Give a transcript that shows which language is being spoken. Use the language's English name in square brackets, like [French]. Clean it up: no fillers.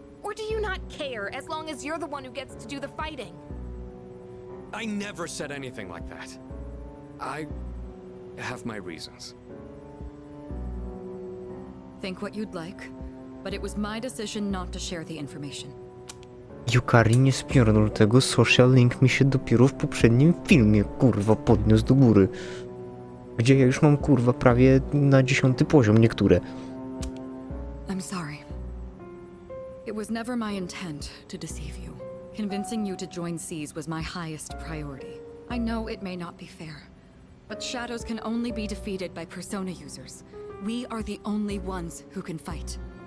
[English] Or do you not care as long as you're the one who gets to do the fighting? I never said anything like that. I have my reasons. Think what you'd like, but it was my decision not to share the information. [Polish] Yukari nie spierdol tego, social link mi się dopiero w poprzednim filmie, kurwa, podniósł do góry. Gdzie ja już mam, kurwa, prawie na 10. poziom niektóre. [English] I'm sorry. It was never my intent to deceive you. Convincing you to join C's was my highest priority. I know it may not be fair, but shadows can only be defeated by persona users. We are the only ones who can fight.